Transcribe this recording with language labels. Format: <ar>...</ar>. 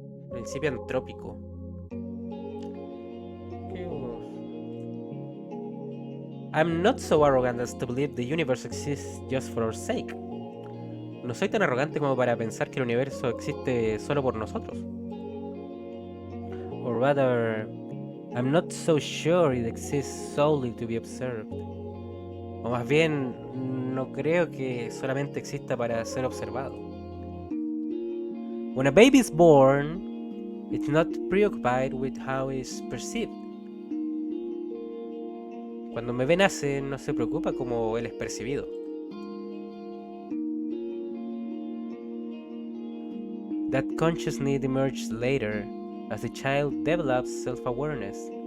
<es>Principio antrópico.</es> <en>I'm not so arrogant as to believe the universe exists just for our sake.</en> <es>No soy tan arrogante como para pensar que el universo existe solo por nosotros.</es> <en>Or rather, I'm not so sure it exists solely to be observed.</en> <es>O más bien, no creo que solamente exista para ser observado.</es> <en>When a baby is born, it's not preoccupied with how it's perceived.</en> <es>Cuando un bebé nace, no se preocupa como él es percibido.</es> <en>That conscious need emerges later as the child develops self-awareness.</en>